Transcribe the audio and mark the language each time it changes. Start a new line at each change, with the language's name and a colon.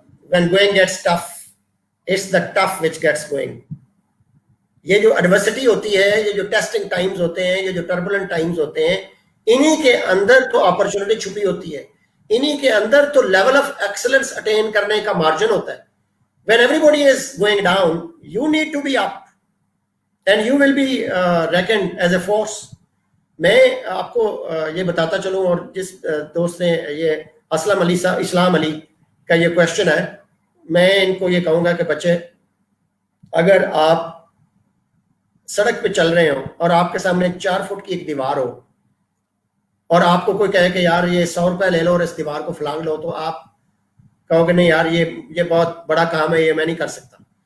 English: when going gets tough, it's the tough which gets going.
Urdu: یہ جو adversity ہوتی ہے، یہ جو ٹیسٹنگ ٹائمز ہوتے ہیں، یہ جو ٹربولنٹ ٹائمز ہوتے ہیں، انہی کے اندر تو اپرچونٹی چھپی ہوتی ہے، انہی کے اندر تو لیول آف ایکسلنس اٹین کرنے کا مارجن ہوتا ہے.
English: when everybody is going down, you need to be up and you will be reckoned as a force.
Urdu: میں آپ کو یہ بتاتا چلوں، اور جس دوست نے یہ اسلام علی کا یہ کویشچن ہے، میں ان کو یہ کہوں گا کہ بچے، اگر آپ سڑک پہ چل رہے ہو اور آپ کے سامنے 4 فٹ کی ایک دیوار ہو، اور آپ کو کوئی کہے کہ یار یہ 100 روپے لے لو اور اس دیوار کو پھلانگ لو، تو آپ کہو کہ نہیں یار یہ بہت بڑا کام ہے، یہ میں نہیں کر سکتا.